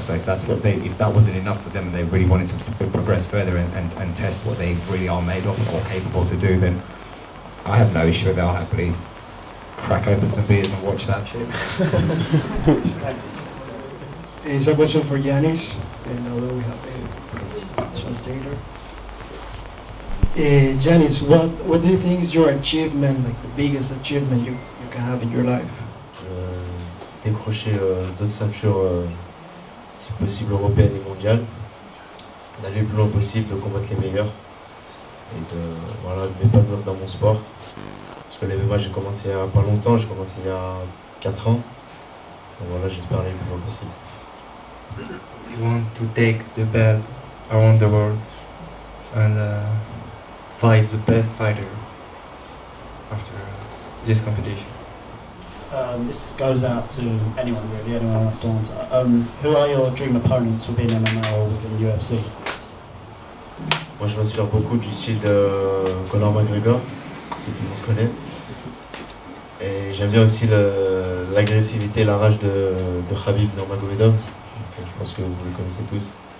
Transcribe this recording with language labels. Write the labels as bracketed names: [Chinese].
[English] So if that wasn't enough for them and they really wanted to progress further and test what they really are made of or capable to do, then I have no issue with that. I'll happily crack open some beers and watch that shit. It's a question for Yanis, and although we have a translator. Janis, what do you think is your achievement, like the biggest achievement you can have in your life? [French] Décrocher d'autres ceintures, si possible européennes et mondiales, d'aller le plus loin possible, de combattre les meilleurs et de m'épanouir dans mon sport. Parce que les MMA, j'ai commencé il y a pas longtemps, j'ai commencé il y a 4 ans. Donc voilà, j'espère aller le plus loin possible. [English] We want to take the belt around the world and fight the best fighter after this competition. This goes out to anyone really, anyone who wants to answer. Who are your dream opponents within MMA or within UFC? [French] Moi je m'inspire beaucoup du style de Conor McGregor, que tout le monde connaît. Et j'aime bien aussi l'agressivité et la rage de Khabib Nurmagomedov. Je pense que vous les connaissez tous.